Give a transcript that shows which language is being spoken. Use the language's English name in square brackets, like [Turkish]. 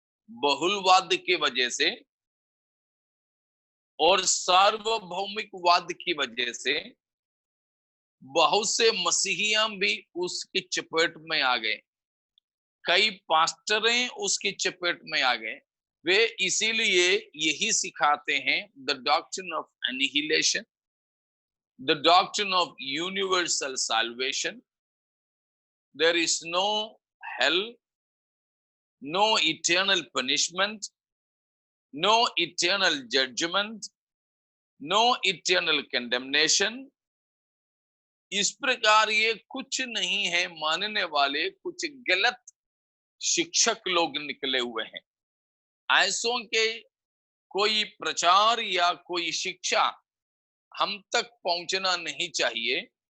[Hindi] बहुलवाद की वजह से और सार्वभौमिकवाद की वजह से बहुत से मसीहियां भी उसकी चपेट में आ गए, कई पास्टरें उसकी चपेट में आ गए। वे इसीलिए यही सिखाते हैं, [English] The doctrine of annihilation, the doctrine of universal salvation. There is no hell, no eternal punishment, no eternal judgment, no eternal condemnation. [Hindi] इस प्रकार ये कुछ नहीं है मानने वाले कुछ गलत शिक्षक लोग निकले हुए हैं। ऐसों के कोई प्रचार या कोई शिक्षा हम तक पहुंचना नहीं चाहिए।